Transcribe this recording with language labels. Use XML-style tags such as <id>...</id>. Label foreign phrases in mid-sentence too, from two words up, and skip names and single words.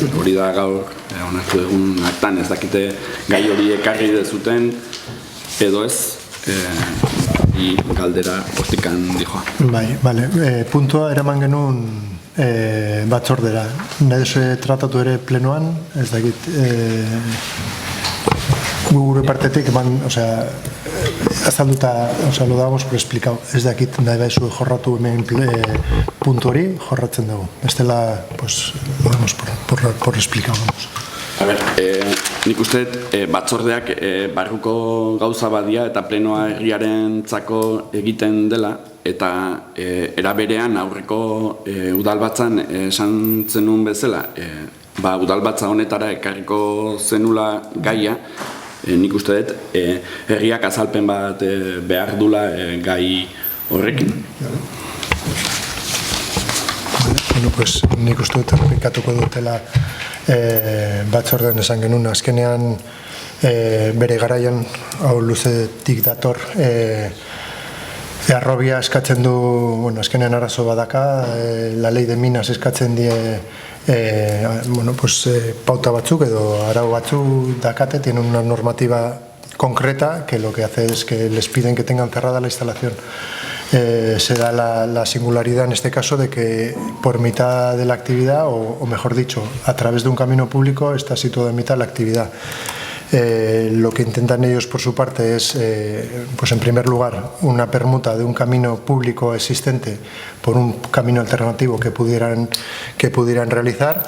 <eu>Hori da gaur onartu egun aktan, ez dakite gai hori ekarri dezuten edo ez, galdera hortikan dijoa. Bai, bale, puntua eraman genuen batzordera. Nahi duzu tratatu ere plenoan, ez dakit, gure partetik eman, azalduta,</eu> <es>lo damos por explicado,</es> <eu>ez dakit nahi baizu jorratu hemen puntu hori, jorratzen dugu. Bestela,</eu> <es>pues, lo damos por explicado.</es> <eu>A ber, nik uste batzordeak barruko gauza badia eta plenoa herriaren txako egiten dela, eta eraberean aurreko udalbatzan esan zenun bezala, udalbatza honetara ekarriko zenula gaia, nik uste dut herriak azalpen bat behar dula gai horrekin. Bueno, pues nik uste dut errepikatuko dutela batzordean esan genuen, azkenean bere garaian hau luzetik dator Harrobia eskatzen du, bueno, azkenean arazo badaka,</eu> <es>la ley de minas</es> <eu>eskatzen die pauta batzuk edo arau batzuk dakate,</eu> <es>tienen una normativa concreta que lo que hace es que les piden que tengan cerrada la instalación. Se da la singularidad en este caso de que por mitad de la actividad, o mejor dicho, a través de un camino público está situada en mitad de la actividad. Lo que intentan ellos por su parte es, pues en primer lugar, una permuta de un camino público existente por un camino alternativo que pudieran realizar.</es>